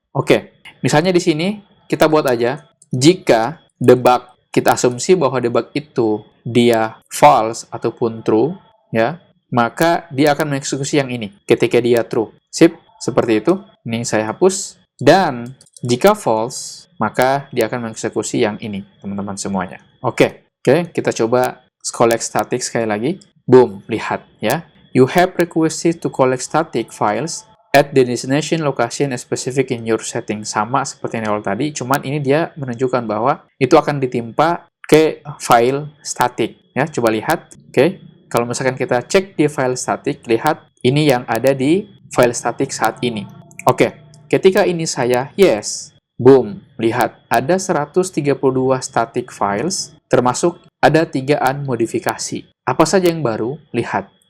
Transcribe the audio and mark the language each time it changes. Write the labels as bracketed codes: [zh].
[id] Oke, misalnya di sini, kita buat aja, jika debug, kita asumsi bahwa debug itu dia false ataupun true, ya, maka dia akan mengeksekusi yang ini ketika dia true. Sip, seperti itu. Ini saya hapus. Dan jika false, maka dia akan mengeksekusi yang ini, teman-teman semuanya. Oke, kita coba collect static sekali lagi. Boom, lihat ya. [en] You have requested to collect static files at the destination location as specific in your setting. [id] Sama seperti yang awal tadi, cuman ini dia menunjukkan bahwa itu akan ditimpa ke file static. Ya, coba lihat. Oke, kalau misalkan kita cek di file static, lihat ini yang ada di file static saat ini. Oke, ketika ini saya yes, boom, lihat ada 132 static files, termasuk ada 3 modifikasi. Apa saja yang baru? Lihat.